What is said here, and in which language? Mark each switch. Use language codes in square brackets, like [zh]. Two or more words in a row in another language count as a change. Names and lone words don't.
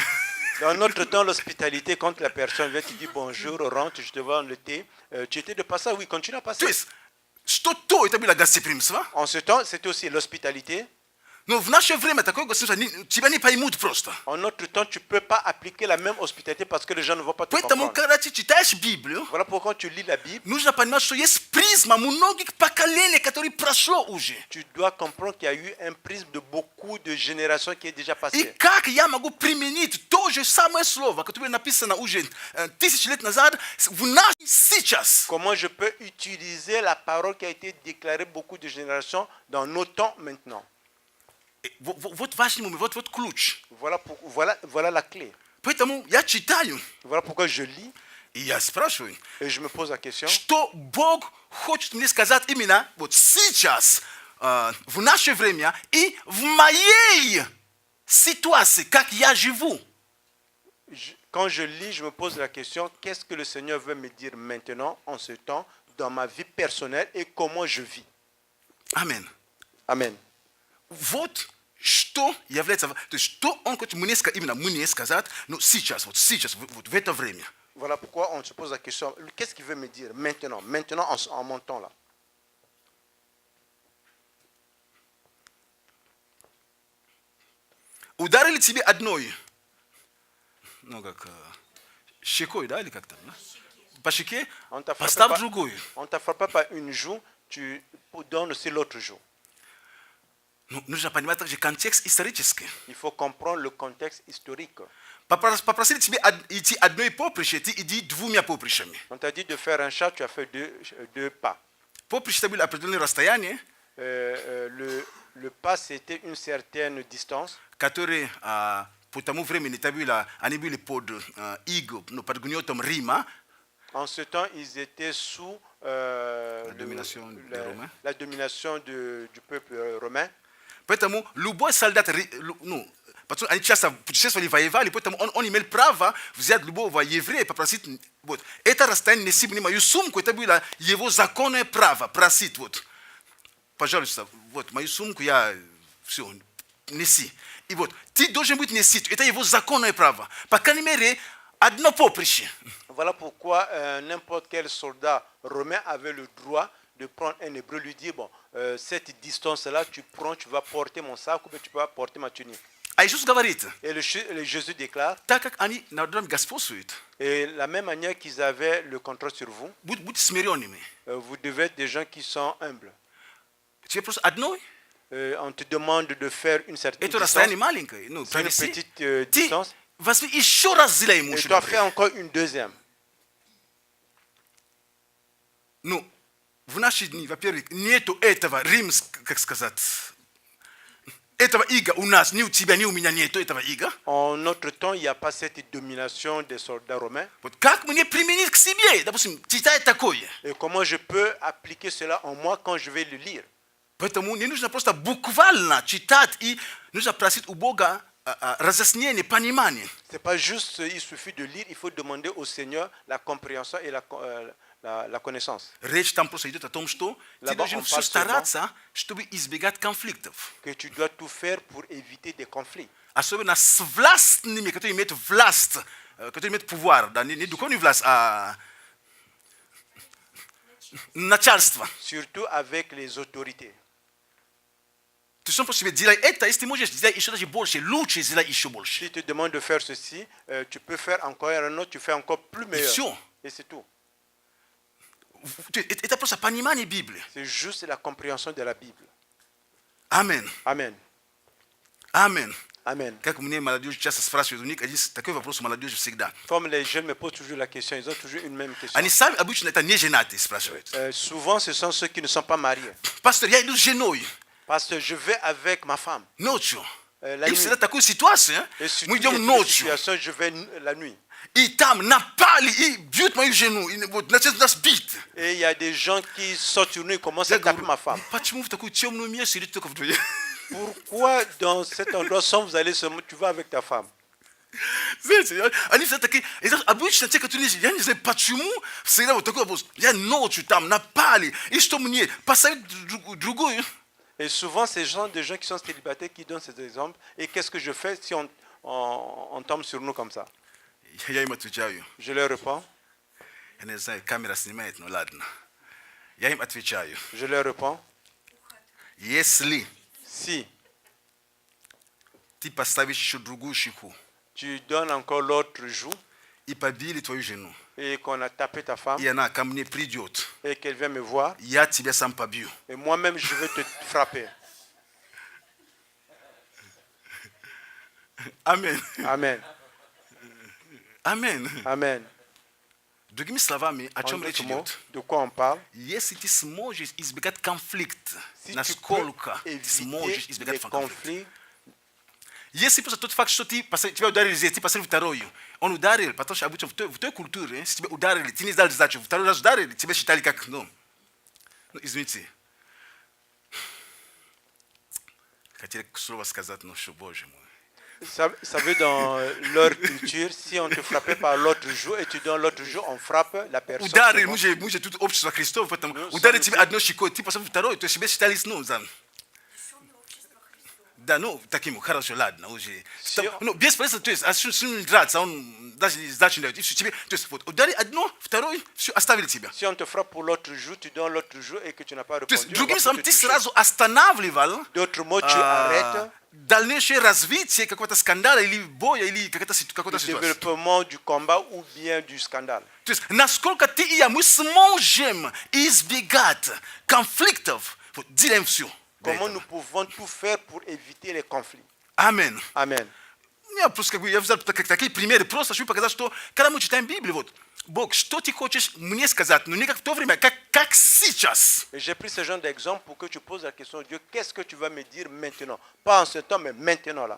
[fr] dans notre temps, l'hospitalité, quand la personne vient, tu dis bonjour, rentre, je te vends le thé. Tu étais de passage, oui, continue à [ru] То [fr] passer. [ru] есть, что то, это было гостеприимство, [fr] En ce temps, c'était aussi l'hospitalité. [ru] но в наше время такое гостеприимство тебя не поймут просто. [fr] En notre temps, tu ne peux pas appliquer la même hospitalité parce que les gens ne vont pas te [ru] Поэтому, [fr] comprendre. [ru] когда ты читаешь Библию, [fr] Voilà pourquoi tu lis la Bible, [ru] нужно понимать, что есть призма многих поколений, которые прошло уже. [fr] tu dois comprendre qu'il y a eu un prisme de beaucoup de générations qui est déjà [ru] И [fr] passé. [ru] как я могу применить то же самое слово, которое написано уже тысячи лет назад, в нас сейчас? [fr] Comment je peux utiliser la parole qui a été déclarée beaucoup de générations dans nos temps maintenant. [ru] Вот важный момент, вот ключ. [fr] Voilà la clé. [ru] Поэтому я читаю, [fr] Voilà pourquoi je lis [ru] и я спрашиваю, [fr] et je me pose la question. [ru] что Бог хочет мне сказать именно вот сейчас, в наше время и в моей ситуации, как я живу. [fr] Quand je lis, je me pose la question, qu'est-ce que le Seigneur veut me dire maintenant, en ce temps, dans ma vie personnelle et comment je vis. Amen. Amen. [ru] Вот что является, то есть что он хочет именно мне сказать, но сейчас, вот в это время. [fr] Voilà pourquoi on se pose la question, qu'est-ce qu'il veut me dire maintenant, en mon temps là. [ru] Ударили тебе одной, ну как, щекой, да, или как там, да? По щеке, поставь другую. [fr] On t'a frappé par une joue, tu donnes aussi l'autre joue. [ru] Ну, нужно понимать также контекст исторический. [fr] Il faut comprendre le contexte historique. [ru] Попросили тебе идти одной поприще, ты иди двумя поприщами. [fr] On t'a dit de faire un chat, tu as fait deux pas. [ru] Поприще это было определенное расстояние, [fr] Le pas, c'était une certaine distance. [ru] которые по тому времени они были под иго, ну, под гнетом Рима. [fr] En ce temps, ils étaient sous La domination des Romains. la domination du peuple romain. [ru] Поэтому любой солдат, ну, потому они часто путешествовали, воевали, поэтому он имел право взять любого еврея и попросить, вот, это расстояние неси мне мою сумку, это было его законное право, просить, вот, пожалуйста, вот, мою сумку я, все, неси. И вот, ты должен быть неси, это его законное право. По крайней мере, одно поприще. [fr] Voilà pourquoi n'importe quel soldat romain avait le droit de prendre un hébreu, lui dire, bon, cette distance-là, tu prends, tu vas porter mon sac ou bien tu vas porter ma tunique. [ru] А Иисус говорит, [fr] Et Jésus déclare, [ru] так как они над нами господствуют, [fr] et la même manière qu'ils avaient le contrôle sur vous, [ru] будьте смиренными. [fr] vous devez être des gens qui sont humbles. [ru] Тебе просто одной, [fr] On te demande de faire une certaine [ru] это [fr] distance. [ru] расстояние маленькое, ну, [fr] C'est une [ru] пронеси. [fr] petite [ru] Ты [fr] distance. [ru] возьми еще раз сделай ему [fr] Et tu [ru] еще [fr] dois [ru] добрее. [fr] faire encore une deuxième. [ru] Ну, в наши дни, во-первых, нету этого как сказать, этого ига у нас, ни у тебя, ни у меня нету этого ига. [fr] En notre temps, il n'y a pas cette domination des soldats romains. [ru] Вот как мне применить к себе? Допустим, читать такое. [fr] Et comment je peux appliquer cela en moi quand je vais le lire? [ru] Поэтому не нужно просто буквально читать и нужно просить у Бога разъяснение, понимание. [fr] C'est pas juste, il suffit de lire, il faut demander au Seigneur la compréhension et la connaissance. [ru] Речь там просто идет о том, что ты [fr] Là-bas, [ru] должен [fr] on [ru] все [fr] parle [ru] стараться, чтобы избегать конфликтов. [fr] Que tu dois tout faire pour éviter des conflits. [ru] Особенно с властными, которые имеют власть, которые имеют pouvoir. Да, не духовную власть, а начальство. [fr] Surtout avec les autorités. [ru] Ты сам просто себе делай это, если ты можешь сделать еще даже больше, лучше сделай еще больше. [fr] Si tu te demandes de faire ceci, tu peux faire encore un autre, tu fais encore plus meilleur. [ru] Все. [fr] Et c'est tout. [ru] Это просто понимание Библии. [fr] C'est juste la compréhension de la Bible. [ru] Амен. [fr] Amen. [ru] Амен. [fr] Amen. [ru] Как мне молодежь часто спрашивают, у них один такой вопрос у молодежи всегда. [fr] Comme les jeunes me posent toujours la question, ils ont toujours une même question. [ru] Они сами обычно это не женатые спрашивают. [fr] Souvent, ce sont ceux qui ne sont pas mariés. [ru] Пастор, я иду с женой [fr] Parce que je vais avec ma femme. [ru] ночью. [fr] La [ru] И [fr] nuit. [ru] всегда такую ситуацию, [fr] Et sur [ru] мы [fr] toutes [ru] идем [fr] les [ru] ночью, [fr] situations, je vais la nuit. [ru] и там напали, и бьют мою жену, и вот начинают нас бить. [fr] Et il y a des gens qui sortent sur nous et commencent à [ru] Я [fr] taper [ru] говорю, [fr] ma femme. [ru] почему в такую темную место идете только вдвоем? [fr] Pourquoi dans cet endroit sans vous allez seulement, tu vas avec ta femme? [ru] Знаете, они всегда такие, это обычно те, которые, я не знаю, почему всегда вот такой вопрос. Я ночью там напали, и что мне, посоветуй другую. [fr] Et souvent, c'est des gens qui sont célibataires qui donnent ces exemples. Et qu'est-ce que je fais si on tombe sur nous comme ça? [ru] Я им отвечаю. [fr] Je leur réponds. [ru] Я не знаю, камера снимает, ну ладно. Я им отвечаю. [fr] Je leur réponds. [ru] Если [fr] Si [ru] ты поставишь еще другую щеку [fr] tu donnes encore l'autre joue [ru] и побили твою жену, [fr] et qu'on a tapé ta femme [ru] и она ко мне придет, [fr] et qu'elle vient me voir, [ru] я тебя сам побью. [fr] et moi-même je vais te frapper. [ru] Амен. [fr] Amen. [ru] Амен. [fr] Amen. [ru] Другими словами, о [fr] En [ru] чем речь [fr] d'autres mots, [ru] идет? [fr] de quoi on parle? [ru] Если ты сможешь избегать конфликта, [fr] Si tu peux [ru] насколько ты сможешь [fr] éviter [ru] избегать [fr] les [ru] конфликта? [fr] conflits, [ru] Если просто тот факт, что тебя ударили здесь, ты поставил вторую, он ударил, потому что обычно в той культуре, если тебя ударили, ты не сдал сдачу, второй раз ударили, тебя считали как, извините. Хотели слово сказать, но что, Боже мой. [fr] ça veut dans leur culture, si on te frappait par l'autre joue et tu donnes l'autre joue, on frappe la personne. [ru] Ударили, мы же тут общество Христова, поэтому ударили тебя одной щекой, ты поставил второй, то есть тебя считали, да, ну, таким, хорошо, ладно, уже. Ну, без пресса, то есть, а что не драться, он даже сдачу не дает. И все, тебе, то есть, вот, ударили одно, второй, все, оставили тебя. [fr] Si on te frappe pour l'autre joue, tu donnes l'autre joue et que tu n'as pas [ru] То есть, [fr] répondu, on [ru] другими [fr] va [ru] словами, [fr] te [ru] ты [fr] toucher. [ru] сразу останавливал [fr] D'autres mots, tu arrêtes [ru] дальнейшее развитие какого-то скандала или боя, или какой-то [fr] le [ru] ситуации. [fr] développement du combat ou bien du scandale. [ru] То есть, насколько ты и я, мы сможем избегать конфликтов, вот, делаем все. [fr] Comment nous pouvons tout faire pour éviter les conflits? [ru] Аминь. [fr] Amen. [ru] Я просто я взял такие примеры, просто чтобы показать, что когда мы читаем Библию, вот, Бог, что ты хочешь мне сказать, но не как в то время, как сейчас. [fr] Et j'ai pris ce genre d'exemple pour que tu poses la question, Dieu, qu'est-ce que tu vas me dire maintenant? Pas en ce temps, mais maintenant là.